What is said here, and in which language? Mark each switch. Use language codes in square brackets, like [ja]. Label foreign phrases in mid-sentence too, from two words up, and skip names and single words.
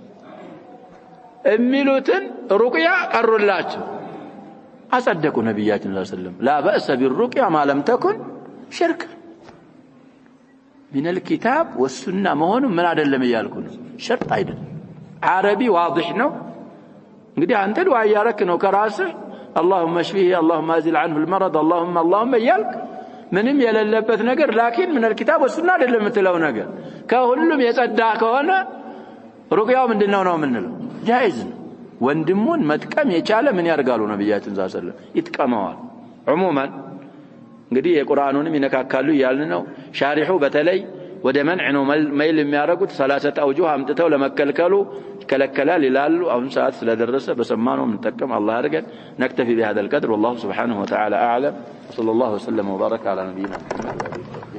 [am] የሚሉትን ሩቅያ ቀሩላቸው አጸደቁ ነብያችን [ar] صلى الله عليه وسلم لا بأس بالرقية ما لم تكن شرك من الكتاب والسنة [am] መሆኑ ምን አይደለም ይያልኩ ነው ሸርጥ አይደለም [ar] عربي واضح [am] ነው እንግዲህ አንተ ዱዓ ያረክ ነው ከራስህ [ar] اللهم اشفيه اللهم ازل عنه المرض اللهم يالك [am] ምንም የሌለበት ነገር [ar] لكن من الكتاب [am] والسنة አይደለም የምትለው ነገር ከሁሉም የጸዳ ከሆነ ሩቅያው ምንድነው ነው የምንለው جائز ነው ወንድሙን መጥቀም የቻለ ምን ያርጋሉ ነብያችን [ar] صلى الله عليه وسلم [am] ይጥቀመዋል عموما እንግዲህ የቁርአኑንም ይነካካሉ ያልን ነው ሻሪሑ በተለይ ወደ መንዕ ነው መይል የሚያረጉት 30 አውጁህ አምጥተው ለመከልከሉ ይከለከላል ይላሉ አሁን ሰዓት ስለደረሰ በሰማነው እንጠቀም አላህ ያርገን [ar] نكتفي بهذا القدر والله سبحانه وتعالى اعلم صلى الله وسلم وبارك على نبينا محمد